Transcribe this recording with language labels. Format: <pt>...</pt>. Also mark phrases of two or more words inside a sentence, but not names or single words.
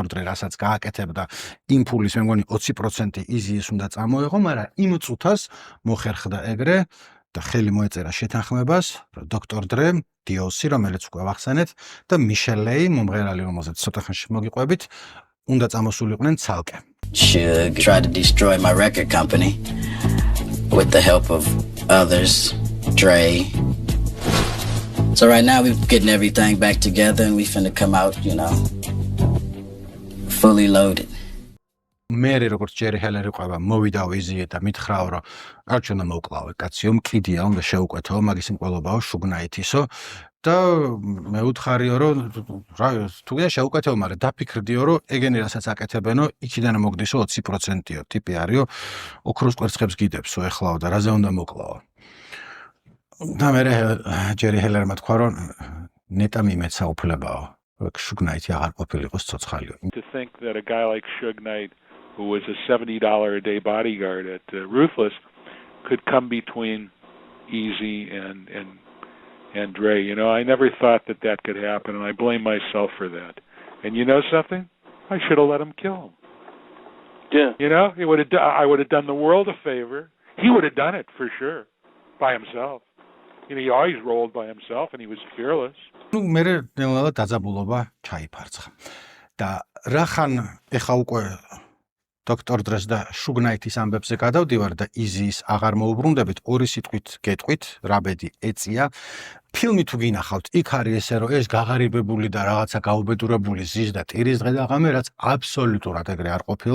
<ka>Dre რასაც გააკეთებდა, იმ ფულის მე მგონი 20% იზიეს უნდა წამოეღო, მაგრამ იმ წუთას მოხერხდა ეგრე და ხელი მოეწერა შეთანხმებას, რომ Dr. Dre, D.O.C, რომელიც უკვე ვახსენეთ და Michelle, მომღერალი, რომელზეც ცოტა ხანში მოგიყვებით, უნდა წამოსულიყვნენ ცალკე.</ka> <en>Suge tried to destroy my record company with the help of others, Dre. So right now we're getting everything back together and we finna come out, you know, fully loaded.</en> <ka>მერე როგორც ჯერი ჰელერი ყვება, მოვიდაო იზიე და მითხრაო რომ არ ჩვენ მოვკლავე კაციო, მკიდია, უნდა შეუკვეთო, მაგის მკვლობაო შუგნაითისო და მე უთხარიო რომ რა თუ გინდა შეუკვეთო, მაგრამ დაფიქრდიო რომ ეგენი რასაც აკეთებენო, იქიდან მოგდისო 20%-იო ტიპი არისო, ოქროს კვერცხებს გიდებსო ეხლაო და რაზე უნდა მოკლავო. და მერე ჯერი ჰელერმა თქვა რომ ნეტა მიმეცა უფლებაო, შუგნაითი აღარ ყოფილიყოს ცოცხალიო.</ka> <en>To think that a guy like Suge Knight, who was a $70 a day bodyguard at Ruthless, could come between Easy and Dre. You know, I never thought that could happen, and I blame myself for that. And you know something? I should have let him kill him. Yeah. You know, I would have done the world a favor. He would have done it for sure, by himself. You know, he always rolled by himself, and he was fearless.</en> <ka>ნუ მე ნელა დაძაბულობა ჩაიფარცხა. და რახან ეხა უკვე დოქტორ დრეს და შუგნაითის ამბებზე გადავდივარ და იზის აღარ მოუბრუნდებით, ორი სიტყვით გეტყვით, რა ბედი ეწია. ფილმი თუ გინახავთ, იქ არის ესე რომ ეს გაღარიბებული და რაღაცა გაუბედურებული ზის და ტირის დღე და ღამე, რაც აბსოლუტურად ეგრე არ ყოფილა.</ka>